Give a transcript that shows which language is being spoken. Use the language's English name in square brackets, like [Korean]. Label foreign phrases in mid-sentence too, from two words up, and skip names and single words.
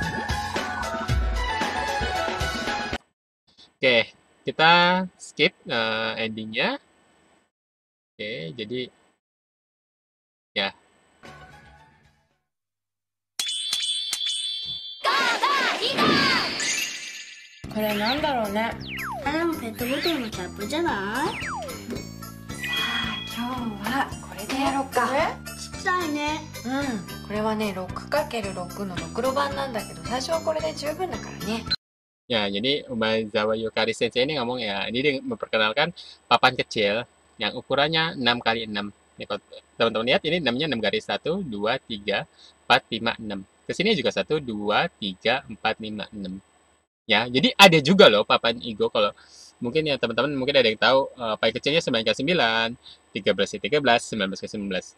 [Indonesian] Oke, kita skip endingnya. Oke, jadi ya. Ini apa nih? Ada pet botol [Japanese] のキャップじゃない? さあ、今日はこれでやろうか。ちっしたいね。これはね 6×6 のろくろ版なんだけど、最初はこれで十分だからね。 [Indonesian] Ya, jadi Umezawa Yukari Sensei ini ngomong ya, ini dia memperkenalkan papan kecil yang ukurannya 6x6. Nih, kalau teman-teman lihat ini 6-nya 6 garis. 1, 2, 3, 4, 5, 6. Kesini juga 1, 2, 3, 4, 5, 6. Ya, jadi ada juga loh papan Igo. Kalau mungkin ya teman-teman mungkin ada yang tahu papan kecilnya 9x9, 13x13, 19x19.